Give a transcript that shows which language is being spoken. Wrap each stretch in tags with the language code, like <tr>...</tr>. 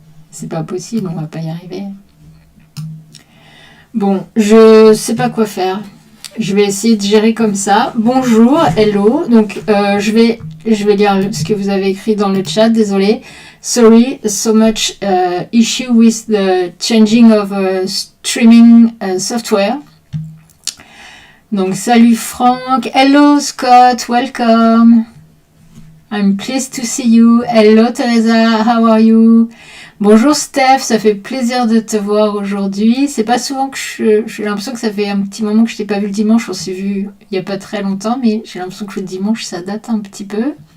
<fr>C'est pas possible, on va pas y arriver. Bon, je sais pas quoi faire. Je vais essayer de gérer comme ça. Bonjour, hello. Donc, je vais lire ce que vous avez écrit dans le chat. Désolé.</fr> <en>Sorry, so much issue with the changing of streaming software.</en> <fr>Donc, salut Franck.</fr> <en>Hello Scott, welcome. I'm pleased to see you. Hello Teresa, how are you?</en> <fr>Bonjour Steph, ça fait plaisir de te voir aujourd'hui. C'est pas souvent que j'ai l'impression que ça fait un petit moment que je t'ai pas vu le dimanche. On s'est vu il y a pas très longtemps, mais j'ai l'impression que le dimanche ça date un petit peu.</fr>